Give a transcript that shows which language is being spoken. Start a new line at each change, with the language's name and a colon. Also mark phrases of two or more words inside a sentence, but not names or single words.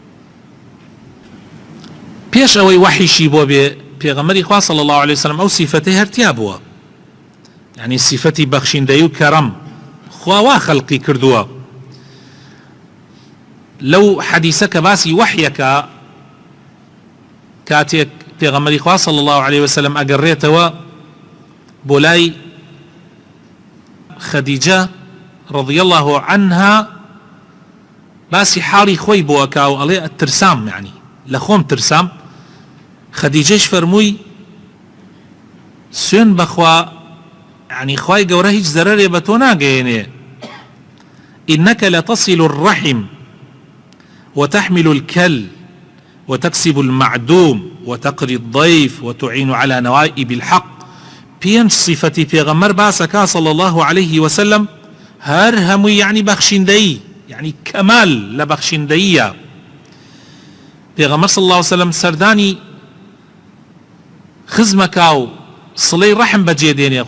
Central Kurdish: پێش ئەوەی وحیشی بۆ بێ پێغەمبەری خوا
Arabic: صلی الله عليه وسلم
Central Kurdish: ئەو سیفەتەی هەرتیا بووە، یعنی سیفەتی بەخشیندەی و کەرەم خوا وا خەڵقی کردووە. لەو حەدیسە کە باسی وحیەکە، کاتێک پێغەمبەری خوا
Arabic: صلی الله عليه وسلم
Central Kurdish: ئەگەڕێتەوە بۆ لای خەدیجە
Arabic: رضي الله عنها،
Central Kurdish: باسی حاڵی خۆی بۆ ئەکا و ئەڵێ ترسام، یعنی لە خۆم ترسام. خەدیجەش فەرمووی سوێن بەخوا، یعنی خوای گەورە هیچ زەرەرێ بە تۆ ناگەیەنێ.
Arabic: إنك لتصل الرحم وتحمل الكل وتكسب المعدوم وتقري الضيف وتعين على نوائب الحق.
Central Kurdish: پێنج صفەتی پێغەمبەر باسەکە
Arabic: صلی الله عليه وسلم،
Central Kurdish: هەر هەمووی یعنی بەخشیندەی، یعنی کەمال لە بەخشیندەیە. پێغەمبەر
Arabic: صلی الله عليه وسلم
Central Kurdish: سەردانی خزمەکە و سڵەی ڕەحم بەجێ دێنێ.